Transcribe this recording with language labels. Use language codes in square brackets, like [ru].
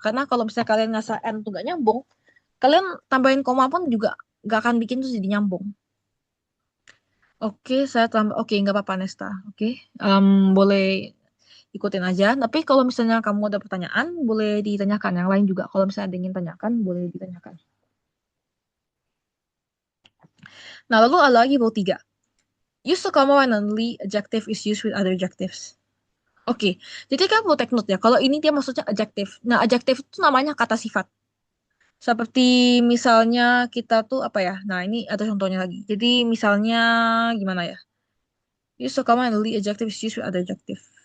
[id] Karena kalau misalnya kalian ngerasa n tuh gak nyambung, kalian tambahin koma pun juga gak akan bikin tuh jadi nyambung. Oke, saya tambah. Oke, nggak apa-apa Nesta. Oke, boleh ikutin aja. Tapi kalau misalnya kamu ada pertanyaan, boleh ditanyakan. Yang lain juga, kalau misalnya ada yang ingin tanyakan, boleh ditanyakan. Nah, lalu ada lagi rule 3. [en] Use the comma when only adjective is used with other adjectives. [id] Oke, jadi kan perlu take note ya. Kalau ini dia maksudnya adjective. Nah, adjective itu namanya kata sifat. Seperti misalnya kita tuh apa ya? Nah, ini ada contohnya lagi. Jadi misalnya gimana ya? [en] Use the comma when only adjective is used with other adjective.